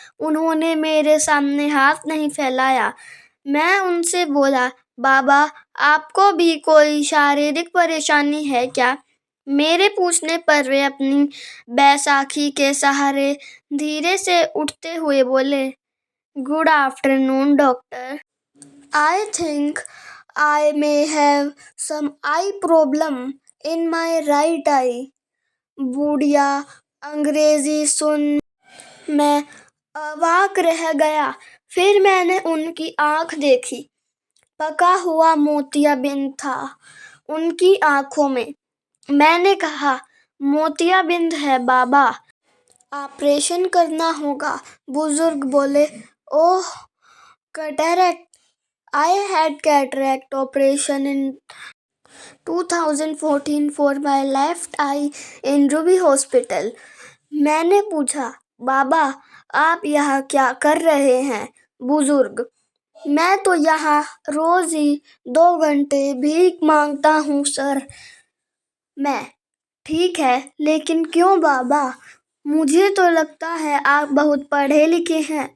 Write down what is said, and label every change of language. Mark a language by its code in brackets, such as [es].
[hi] उन्होंने मेरे सामने हाथ नहीं फैलाया। मैं उनसे बोला, बाबा आपको भी कोई शारीरिक परेशानी है क्या? मेरे पूछने पर वे अपनी बैसाखी के सहारे धीरे से उठते हुए बोले, [en] Good afternoon doctor. I think I may have some eye problem in my right eye। [hi] बुढ़िया अंग्रेजी सुन मैं अवाक रह गया। फिर मैंने उनकी आंख देखी। पका हुआ मोतियाबिंद था उनकी आंखों में। मैंने कहा, मोतियाबिंद है बाबा, ऑपरेशन करना होगा। बुजुर्ग बोले, [en] Oh cataract. I had cataract operation in 2014 for my left eye in Ruby Hospital। [hi] मैंने पूछा, बाबा आप यहाँ क्या कर रहे हैं? बुजुर्ग, मैं तो यहाँ रोज ही 2 घंटे भीख मांगता हूँ सर। मैं, ठीक है लेकिन क्यों बाबा? मुझे तो लगता है आप बहुत पढ़े लिखे हैं।